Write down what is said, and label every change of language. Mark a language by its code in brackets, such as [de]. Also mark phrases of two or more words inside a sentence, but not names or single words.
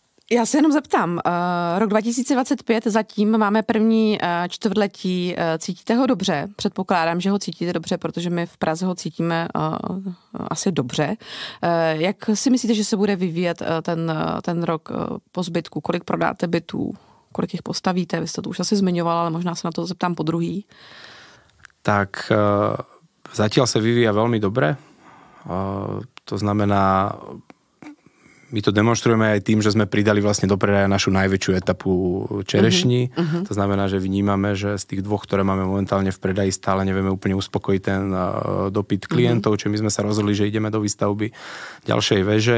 [cs] Já se jenom zeptám, rok 2025 zatím máme první čtvrtletí, cítíte ho dobře? Předpokládám, že ho cítíte dobře, protože my v Praze ho cítíme asi dobře. Jak si myslíte, že se bude vyvíjet ten rok po zbytku? Kolik prodáte bytů? Kolik jich postavíte? Vy jste to už asi zmiňoval, ale možná se na to zeptám podruhý. [sk] Tak zatiaľ sa vyvíja veľmi dobre. To znamená, my to demonstrujeme aj tým, že sme pridali vlastne do predaja našu najväčšiu etapu čerešní. To znamená, že vnímame, že z tých dvoch, ktoré máme momentálne v predaji, stále nevieme úplne uspokojiť ten dopyt klientov, čiže my sme sa rozhodli, že ideme do výstavby ďalšej veže.